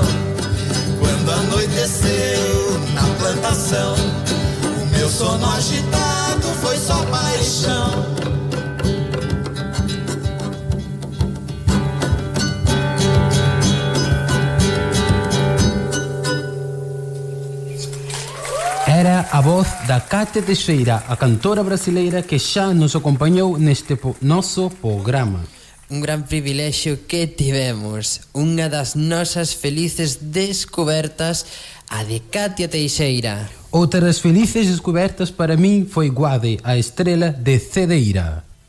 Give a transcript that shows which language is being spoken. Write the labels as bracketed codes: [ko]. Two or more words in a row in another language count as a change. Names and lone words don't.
[pt] Quando anoiteceu na plantação, o meu sono agitado foi só paixão. [gl] Era a voz da Cátia Teixeira, a cantora brasileira que xa nos acompanhou neste noso programa. Un gran privilexio que tivemos, unha das nosas felices descobertas, a de Cátia Teixeira. Outra das felices descobertas para min foi Guade, a estrela de Cedeira.